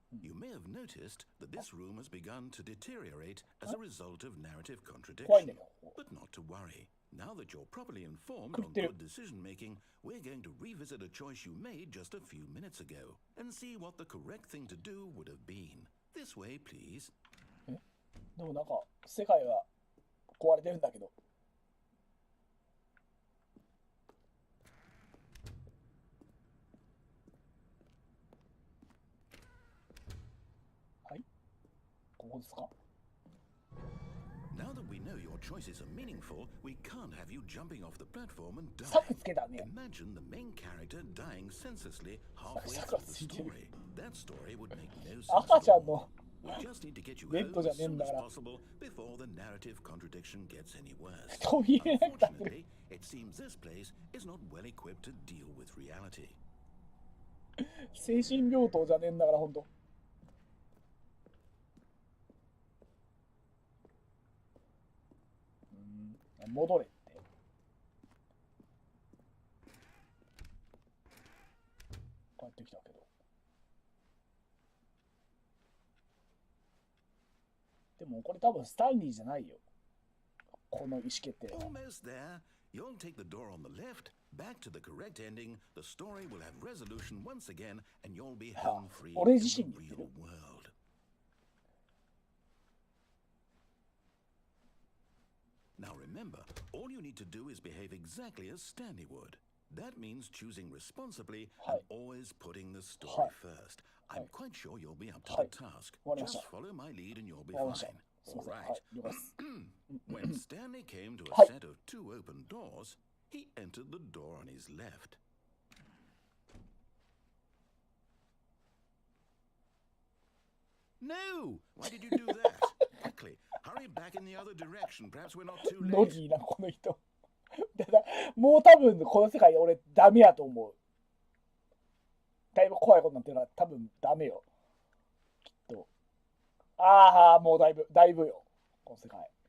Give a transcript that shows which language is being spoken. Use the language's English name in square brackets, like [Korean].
[English] You may have noticed that this room has begun to deteriorate as a result of narrative contradiction. But not to worry. Now that you're properly informed on good decision-making, we're going to revisit a choice you made just a few minutes ago and see what the correct thing to do would have been. This way, please. [Japanese] でもなんか世界は壊れてるんだけど。はい。ここですか。 [English] Now that we know your choices are meaningful, we can't have you jumping off the platform and dying. [Japanese] 柵つけたね。 [English] Imagine the main character dying senselessly halfway through the story. That story would make no sense. [Japanese] 赤ちゃんの [English] We just need to get you home as soon as possible before the narrative contradiction gets any worse. Unfortunately, it seems this place is not well equipped to deal with reality. [Japanese] 精神病棟じゃねえんだから本当。戻れって。帰ってきたけど。でもこれ多分スタンリーじゃないよ。この意思決定。 [English] Almost there. You'll take the door on the left, back to the correct ending. The story will have resolution once again, and you'll be home free in the real world. Remember, all you need to do is behave exactly as Stanley would. That means choosing responsibly and always putting the story first. I'm quite sure you'll be up to the task. Just follow my lead and you'll be fine. All right. When Stanley came to a set of 2 open doors, he entered the door on his left. No! Why did you do that? Quickly, hurry back in the other direction. Perhaps we're not too late. [Japanese] ノギーな、この人。だからもう多分この世界俺ダメやと思う。だいぶ怖いことになってるから多分ダメよ。きっと。ああ、もうだいぶよ。この世界。